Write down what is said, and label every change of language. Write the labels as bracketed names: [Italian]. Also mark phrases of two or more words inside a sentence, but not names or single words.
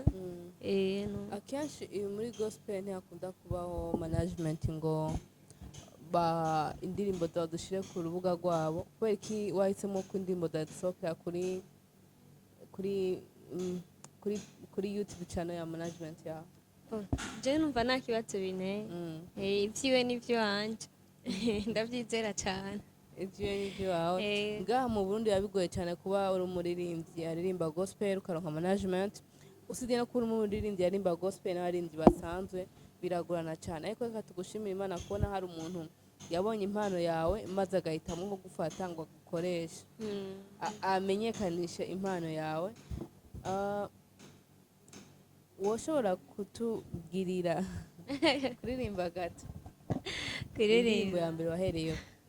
[Rundi] Akenshi muri gospel ntihakunda kubaho management ngo indirimbo zawe dushire ku rubuga rwabo kubera iki wahisemo ko indirimbo zasohokera kuri YouTube channel ya management yawe? Je numva nta kibazo binteye. Ivyiwe n'ivyo wanje ndavyizera cyane. Ivyiwe n'ivyo wawe ngaha mu Burundi yabigoye cyane kuba uri umuririmbyi aririmba gospel ukaronka management usibye no kuba umuririmbyi aririmba gospel n'abaririmbyi basanzwe biragorana cyane ariko reka tugushimira Imana kubona hari umuntu yabonye impano yawe maze agahitamo nko gufata ngo agukoreshe amenyekanishe impano yawe. Woshobora kutubwirira kuririmba gato kuririmba ya mbere wahereyeho?